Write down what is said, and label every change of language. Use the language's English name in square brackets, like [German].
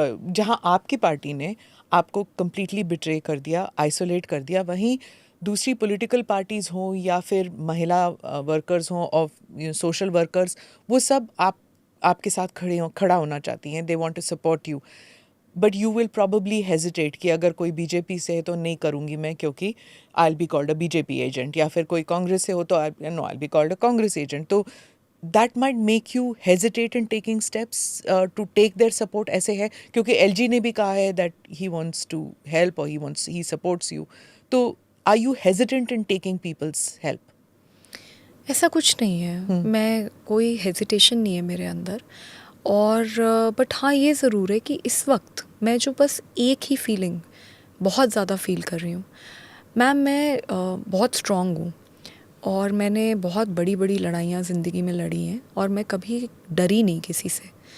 [Hindi] जहाँ आपकी पार्टी ने आपको कम्प्लीटली बिट्रे कर दिया, आइसोलेट कर दिया, वहीं दूसरी पॉलिटिकल पार्टीज़ हों या फिर महिला वर्कर्स हों और सोशल वर्कर्स, वो सब आपके साथ खड़ा होना चाहती हैं, [English] they want to support you, but you will probably hesitate [Hindi] कि अगर कोई बीजेपी से है तो नहीं करूँगी मैं, क्योंकि [English] I will be called a BJP agent, [Hindi] या फिर कोई कांग्रेस से हो तो [English] I will be called a Congress agent. तो that might make you hesitate in taking steps to take their support, [Hindi] ऐसे है क्योंकि LG ने भी कहा है [English] that he wants to help or he supports you, तो are you hesitant in taking people's help? [Hindi] ऐसा कुछ नहीं है, मैं कोई हेजिटेशन नहीं है मेरे अंदर। और बट हाँ, ये ज़रूर है कि इस वक्त मैं जो बस एक ही फीलिंग बहुत ज़्यादा फील कर रही हूँ। मैम, मैं बहुत स्ट्रॉन्ग हूँ और मैंने बहुत बड़ी बड़ी लड़ाइयाँ ज़िंदगी में लड़ी हैं और मैं कभी डरी नहीं किसी से।